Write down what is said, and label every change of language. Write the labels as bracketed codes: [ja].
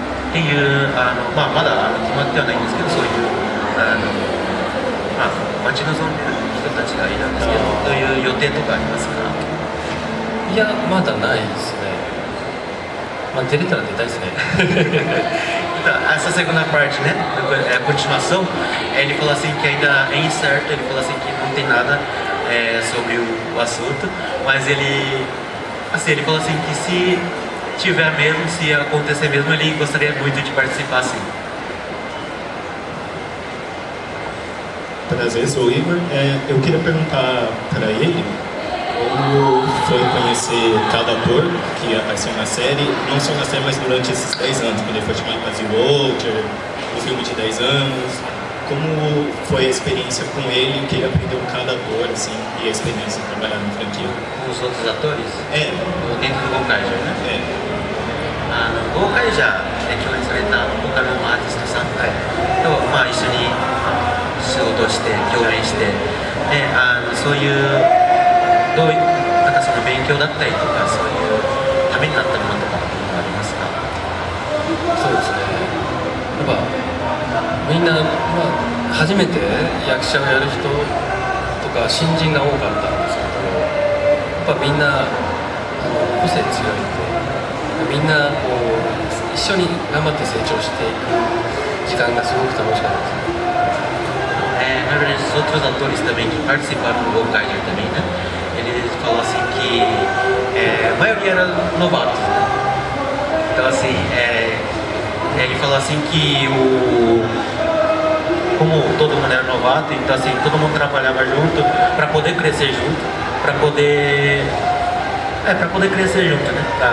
[ja] っていうまあ、まだ決まってはないんですけど、そういうまあ、待ち望んでる人たちがいるんですけど、どういう予定とかありますか？いや、まだないですね。まあ、出れたら出たいですね。 [pt] Então, essa segunda parte, né, a continuação, ele falou assim que ainda é incerto, ele falou assim que não tem nada sobre o assunto, mas ele falou assim que se tiver mesmo, se acontecer mesmo, ele gostaria muito de participar, sim. Prazer, sou o Igor. Eu queria perguntar para ele como foi conhecer cada ator que apareceu na série, não só na série, mas durante esses 10 anos, quando ele foi chamado para The Walker, no filme de 10 anos. Como foi a experiência com ele, o que ele aprendeu com cada ator, assim, e a experiência de trabalhar na franquia? Com os outros atores? Dentro do Gokaiger, né? [ja] ゴーカイジャーで共演された他のアーティストさんと、まあ、一緒に仕事をして共演して、でそういうなんかその勉強だったりとか、そういうためになったものとかっていうのはありますか？そうですね。やっぱみんな、まあ、初めて役者をやる人とか新人が多かったんですけど、やっぱみんな個性強いんで、みんなこう一緒に頑張って成長していく時間がすごく楽しかったです。 [pt] Na verdade, os outros atores também que participaram do Gokaiger também, né? Ele falou assim que a maioria era novatos, né? Então assim, ele falou assim que como todo mundo era novato, então assim, todo mundo trabalhava junto para poder crescer junto, para poder crescer junto, né?